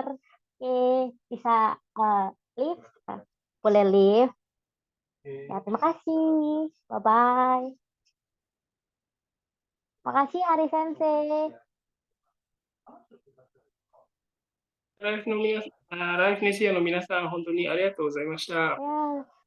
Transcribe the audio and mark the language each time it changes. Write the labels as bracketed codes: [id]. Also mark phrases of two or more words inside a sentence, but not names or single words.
[id] Oke, bisa live? Boleh live? Ya, terima kasih. Bye-bye. Makasih Ari Sensei. [ja] Live Nesia の皆さん、本当にありがとうございました。 [id] Ya.